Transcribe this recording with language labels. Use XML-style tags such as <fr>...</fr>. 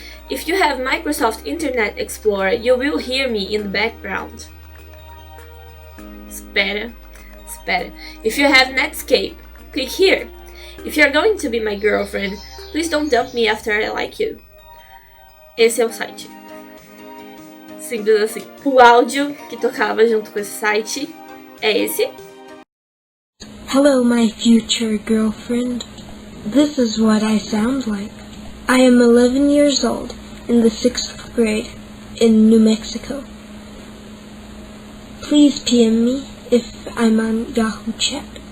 <en>If you have Microsoft Internet Explorer, you will hear me in the background.</en> <pt>Espera.</pt> <en>If you have Netscape, click here. If you're going to be my girlfriend, please don't dump me after I like you.</en> <pt>Esse é o site. Simples assim. O áudio que tocava junto com esse site é esse.</pt> <en>Hello, my future girlfriend. This is what I sound like. I am 11 years old, in the 6th grade, in New Mexico. Please PM me if I'm on Yahoo Chat.</en>